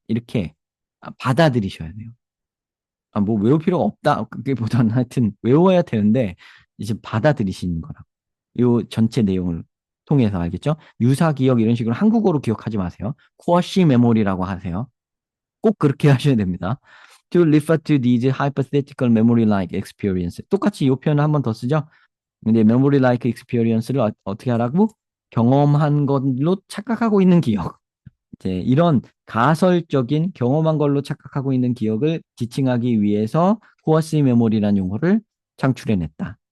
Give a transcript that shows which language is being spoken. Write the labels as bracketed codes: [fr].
[ko] 이렇게 받아들이셔야 돼요. 뭐 외울 필요가 없다. 그게보다는 하여튼 외워야 되는데 이제 받아들이시는 거라. 요 전체 내용을 통해서 알겠죠? 유사 기억 이런 식으로 한국어로 기억하지 마세요. 쿼시 메모리라고 하세요. 꼭 그렇게 하셔야 됩니다. [en] To refer to these hypothetical memory-like experience. [ko] 똑같이 이 표현을 한 번 더 쓰죠. 근데 memory-like experience를 어떻게 하라고? 경험한 걸로 착각하고 있는 기억. 이제 이런 가설적인 경험한 걸로 착각하고 있는 기억을 지칭하기 위해서 코어시 메모리라는 용어를 창출해냈다.